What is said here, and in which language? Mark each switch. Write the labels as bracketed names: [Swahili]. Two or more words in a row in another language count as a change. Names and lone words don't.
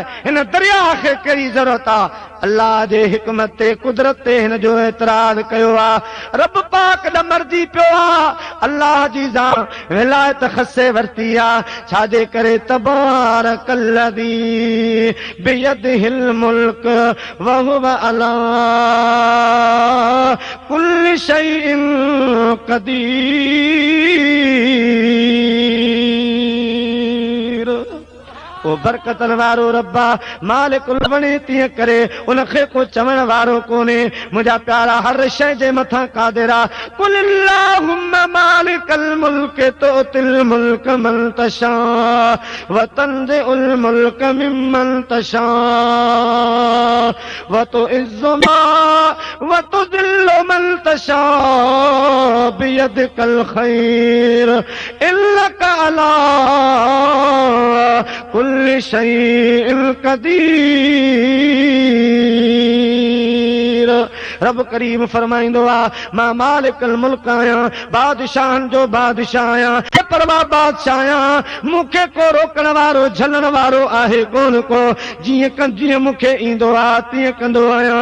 [Sindhi] हिन दरिया खे कहिड़ी ज़रूरत आहे? अल्लाह जे हिकमत ते कुदरत ते हिन जो एतराज़ कयो आहे। रब पाक न मर्जी पियो आहे, अल्लाह जी ज़ान विलायत खसे वरती आहे। छाजे करे [Arabic] تبارك الذي بيده الملك وهو على كل شيء قدير. [Sindhi] ओ बरकतन वारो रब्बा मालिकुल बणे तीअं करे उनखे को चवण वारो कोन्हे। मुंहिंजा प्यारा हर शइ जे मथां कादिर आ। [Arabic] قل اللهم مالك الملك تؤتي الملك من تشاء وتنزع الملك ممن تشاء وتعز وتذل من تشاء بيدك الخير إنك على كل شيء قدير. [Sindhi] रब करीम फरमाईंदो आहे, मां [Arabic] مالك الملك [Sindhi] आहियां, बादशाहनि जो बादशाह आहियां, परवाह बादशाह आहियां। मूंखे को रोकण वारो झलण वारो आहे कोन को। जीअं मूंखे ईंदो आहे तीअं कंदो आहियां।